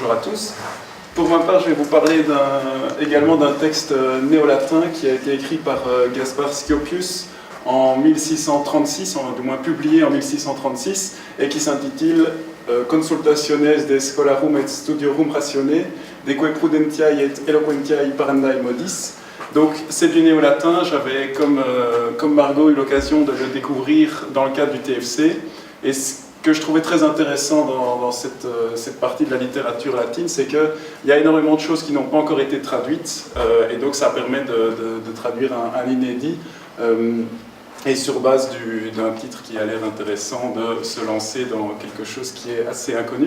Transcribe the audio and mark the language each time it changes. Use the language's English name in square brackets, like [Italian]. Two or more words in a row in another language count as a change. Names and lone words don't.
[French] tous. Pour ma part, je vais vous parler également d'un texte néo-latin qui a été écrit par Gaspar Scioppius en 1636, du moins publié en 1636, et qui s'intitule Consultationes de Scholarum et Studiorum Ratione, deque prudentiae et eloquentiae parendae modis. Donc c'est du néo-latin, j'avais comme Margot eu l'occasion de le découvrir dans le cadre du TFC, et ce que je trouvais très intéressant dans cette partie de la littérature latine, c'est qu'il y a énormément de choses qui n'ont pas encore été traduites, et donc ça permet de traduire un inédit, et sur base d'un titre qui a l'air intéressant, de se lancer dans quelque chose qui est assez inconnu.